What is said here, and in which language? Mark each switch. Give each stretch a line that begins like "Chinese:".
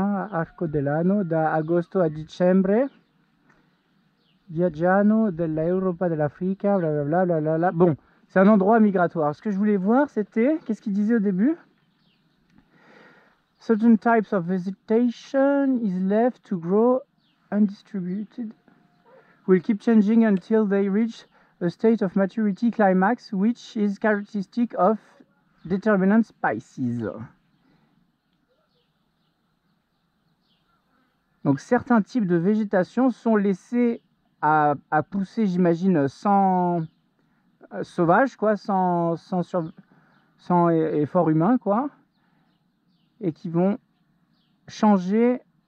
Italian: Arco dell'anno da agosto a dicembre. Viaggiano dell'Europa, dell'Africa, blablabla, blablabla.
French: Bon, c'est un endroit migratoire. Ce que je voulais voir, c'était, qu'est-ce qu'il disait au début?
English: Certain types of vegetation is left to grow undistributed. Will keep changing until they reach a state of maturity climax, which is characteristic of determinant species.
French: Donc certains types de végétation sont laissés à pousser, j'imagine, sans sauvage, quoi, sans effort humain, quoi, et qui vont changer,